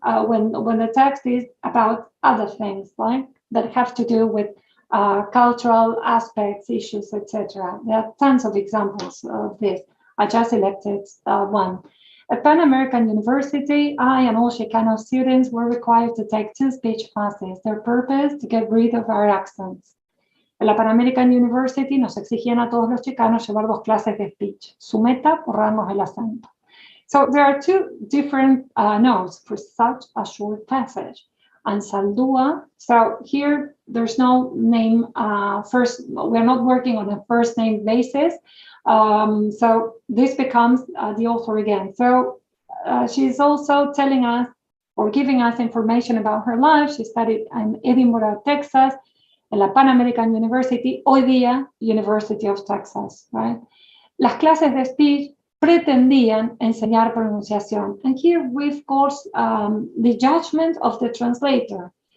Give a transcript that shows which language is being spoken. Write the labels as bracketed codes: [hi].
[en] When the text is about other things, right, that have to do with cultural aspects, issues, etc. There are tons of examples of this. I just selected one. At Pan American University, I and all Chicano students were required to take 2 speech classes. Their purpose, to get rid of our accents. [es] En la Pan American University nos exigían a todos los chicanos llevar 2 clases de speech. Su meta, borrarnos el acento. [en] So there are 2 different notes for such a short passage. And Saldua, so here there's no name we're not working on a first name basis. So this becomes the author again. So she's also telling us or giving us information about her life. She studied in Edinburgh, Texas, [es] en la [en] Pan American University, [es] hoy día [en] University of Texas, right? [es] Las clases de speech pretendían enseñar pronunciación. [en] And here we've got the judgment of the translator.